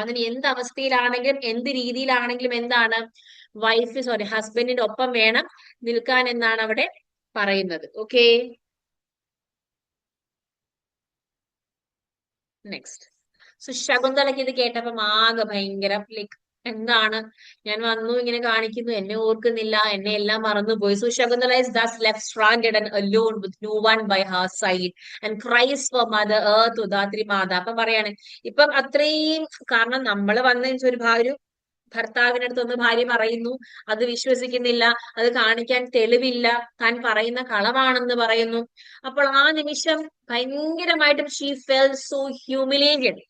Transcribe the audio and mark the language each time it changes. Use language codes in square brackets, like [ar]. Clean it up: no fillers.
[ml] അതിന് എന്ത് അവസ്ഥയിലാണെങ്കിലും എന്ത് രീതിയിലാണെങ്കിലും എന്താണ്, ഹസ്ബൻഡിന്റെ ഒപ്പം വേണം നിൽക്കാൻ എന്നാണ് അവിടെ പറയുന്നത്. [en] Okay, next. [ml] സോ ശകുന്തളയ്ക്ക് ഇത് കേട്ടപ്പം ആകെ ഭയങ്കര ലൈക്ക് എന്താണ്, ഞാൻ വന്നു ഇങ്ങനെ കാണിക്കുന്നു, എന്നെ ഓർക്കുന്നില്ല, എന്നെ എല്ലാം മറന്നുപോയി. [en] So Shakuntala is thus left stranded and alone with no one by her side and cries for mother earth ഉദാത്രി മാത. [ml] അപ്പൊ പറയാണ് ഇപ്പം അത്രയും, കാരണം നമ്മൾ വന്ന ഒരു ഭർത്താവിന്റെ അടുത്ത് ഒന്ന് ഭാര്യ പറയുന്നു, അത് വിശ്വസിക്കുന്നില്ല, അത് കാണിക്കാൻ തെളിവില്ല, താൻ പറയുന്ന കളവാണെന്ന് പറയുന്നു. അപ്പോൾ ആ നിമിഷം ഭയങ്കരമായിട്ടും [en] She fell so humiliated.